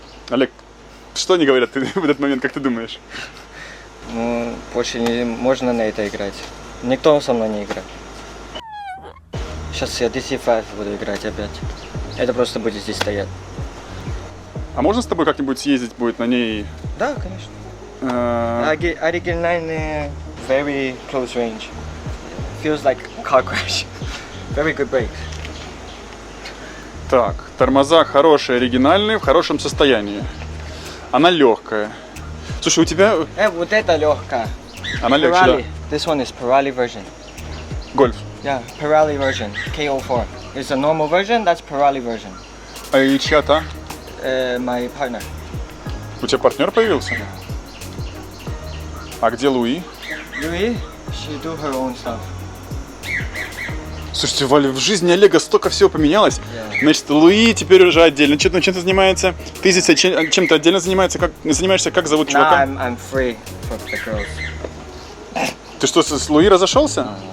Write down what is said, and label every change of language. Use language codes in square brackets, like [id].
[ru] Олег, что они говорят в этот момент, как ты думаешь? Ну, больше не можно на это играть. Никто со мной не играет. Сейчас я DC5 буду играть опять. Это просто будет здесь стоять. А можно с тобой как-нибудь съездить будет на ней? Да, конечно. [en] Оригинальный, very close range. Feels like car crash. Very good brakes. [ru] Так, тормоза хорошие, оригинальные, в хорошем состоянии. Она легкая. Слушай, у тебя... Вот это легкая. Она легче, да? [en] This one is Pirelli version. [ru] Гольф. [en] Yeah, Pirelli version, KO4. It's a normal version, that's Pirelli version. [ru] А и чья-то? [en] My partner. [ru] У тебя партнер появился? А где Луи? [en] Louis, she do her own stuff. [ru] Слушайте, Валя, в жизни Олега столько всего поменялось. [en] Yeah. [ru] Значит, Луи теперь уже отдельно чем-то занимается. Ты здесь чем-то отдельно занимаешься, как зовут чувака? [en] I'm free for the girls. [ru] Ты что, с Луи разошелся?